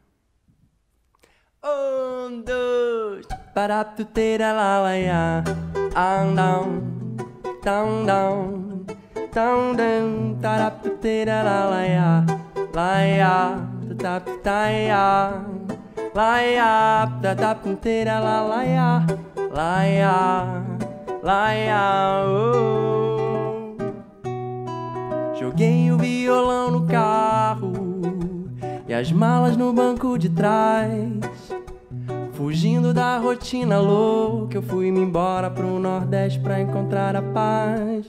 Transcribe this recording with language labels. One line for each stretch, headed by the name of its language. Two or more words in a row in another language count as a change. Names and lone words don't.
Portuguese: Un, dois, paraptutera la la ya,
English: down, down, down, down, down, taraptutera la ya, tataptaya, tataptera la ya, oh.
Portuguese: Joguei o violão no carro e as malas no banco de trás. Fugindo da rotina louca, eu fui-me embora pro Nordeste pra encontrar a paz.